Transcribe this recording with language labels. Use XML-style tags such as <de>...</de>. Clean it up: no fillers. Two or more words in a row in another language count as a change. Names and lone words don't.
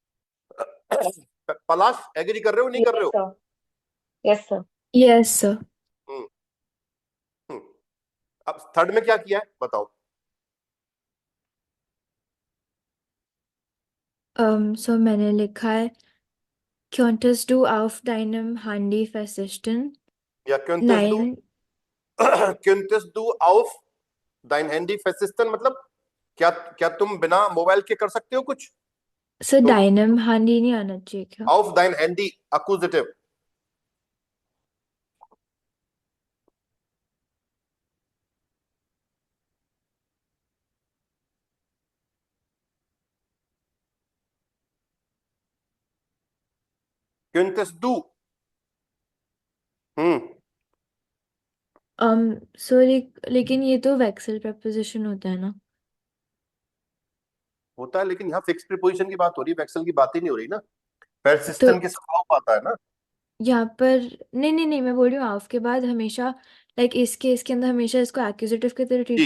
<hi>पलाश एग्री कर रहे हो नहीं कर रहे यस हो?</hi> <en>Sir. Yes sir. Yes, sir. हम्म हम्म।</en> <hi>अब थर्ड में क्या किया है बताओ?</hi> <de>So</de> <hi>मैंने लिखा है</hi> <de>Könntest du auf deinem Handy versichten? या könntest du Nein, könntest du auf dein Handy versichten,</de> <hi>मतलब क्या क्या तुम बिना मोबाइल के कर सकते हो कुछ? so तो</hi> <de>deinem Handy</de> <hi>नहीं आना चाहिए क्या?</hi> <de>auf dein Handy accusative, könntest du,</de> <hi>So लेकिन ये तो वेक्सल preposition होता है ना? होता है, लेकिन यहाँ</hi> <en>fix preposition</en> <hi>की बात हो रही है, वेक्सल की बात ही नहीं हो रही ना, तो persistent के साथ auf आता है ना। यहाँ पर नहीं नहीं नहीं, मैं बोल रही हूँ ऑफ के बाद हमेशा</hi> <en>like this case</en> <hi>के अंदर हमेशा इसको एक्यूजेटिव की तरह ट्रीट</hi>